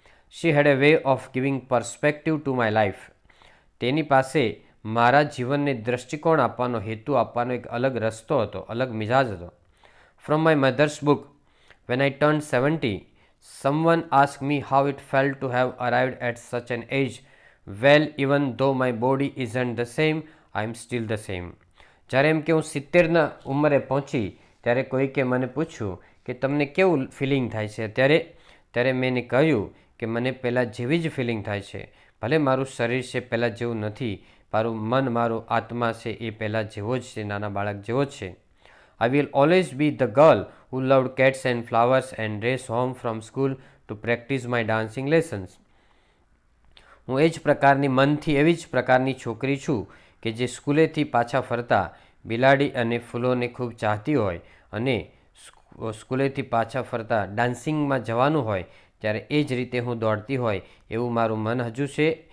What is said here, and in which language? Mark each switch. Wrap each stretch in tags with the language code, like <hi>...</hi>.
<en>She had a way of giving perspective to my life.</en> <gu>તેની પાસે મારા જીવનને દ્રષ્ટિકોણ આપવાનો, હેતુ આપવાનો એક અલગ રસ્તો હતો, અલગ મિજાજ હતો.</gu> <en>From my mother's book, when I turned 70, someone asked me how it felt to have arrived at such an age. Well, even though my body isn't the same, I am still the same.</en> <gu>જ્યારે એમ કે હું 70ના ઉંમરે પહોંચી ત્યારે કોઈકે મને પૂછ્યું કે તમને કેવું ફિલિંગ થાય છે ત્યારે મેં એને કહ્યું કે મને પહેલાં જેવી જ ફિલિંગ થાય છે. ભલે મારું શરીર છે પહેલાં જેવું નથી, મારું મન, મારો આત્મા છે એ પહેલાં જેવો જ છે, નાના બાળક જેવો જ છે.</gu> <en>I will always be the girl who loved cats and flowers and raced home from school to practice my dancing lessons.</en> <gu>હું એ જ પ્રકારની મનથી એવી જ પ્રકારની છોકરી છું કે જે સ્કૂલેથી પાછા ફરતા બિલાડી અને ફૂલોને ખૂબ ચાહતી હોય અને સ્કૂલેથી પાછા ફરતા ડાન્સિંગમાં જવાનું હોય ત્યારે એ જ રીતે હું દોડતી હોય એવું મારું મન હજુ છે.</gu>